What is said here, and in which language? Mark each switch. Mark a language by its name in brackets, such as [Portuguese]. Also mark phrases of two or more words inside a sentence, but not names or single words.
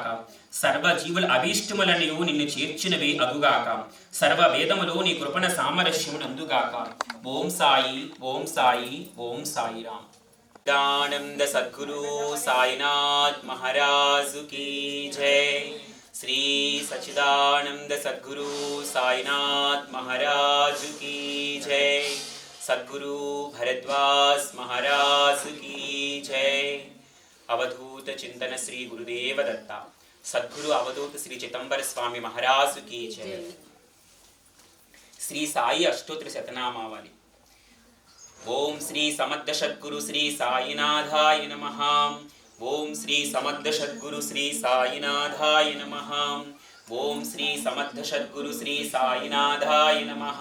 [Telugu] సర్వజీవుల అభీష్టములనియు నిన్ను చేర్చినవే అగుగాక. సర్వ వేదములు నీ కృపణ సామరస్యమునందుగాక. ఓం సాయి, ఓం సాయి, ఓం సాయిరామ్. [Hindi] दानंद सद्गुरु साईनाथ महाराज की जय. श्री सच्चिदानंद सद्गुरु साईनाथ महाराज की जय. सद्गुरु भरद्वाज महाराज की जय. अवधूत चिंतन श्री गुरुदेव दत्ता. सद्गुरु अवधूत श्री चिदंबर स्वामी महाराज की जय. [Sanskrit] श्री साई अष्टोत्तर शतनामावली. ओम श्री समर्थ सद्गुरु श्री साईनाथाय नमः. ओम श्री समर्थ सद्गुरु श्री साईनाथाय नमः. ओम श्री समर्थ सद्गुरु श्री साईनाथाय नमः.